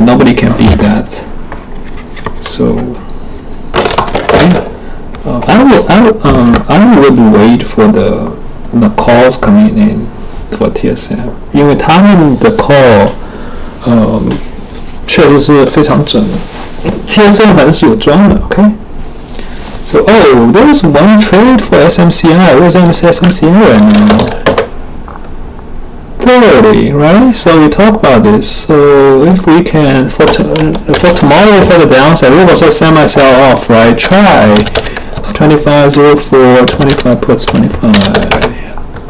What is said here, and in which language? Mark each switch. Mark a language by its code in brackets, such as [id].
[en] Nobody can beat that. So yeah, I would wait for the calls coming in for TSM, [zh] 因为他们的 call 确实是非常准。 TSM 反正是有装的 ，OK。 [en] So there's one trade for SMCI. Where's SMCI right now? 30, right? So we talk about this. So if we can for tomorrow for the downside, [zh] 如果说 [en] semi sell off, right? Try 25.04, 25 puts 25.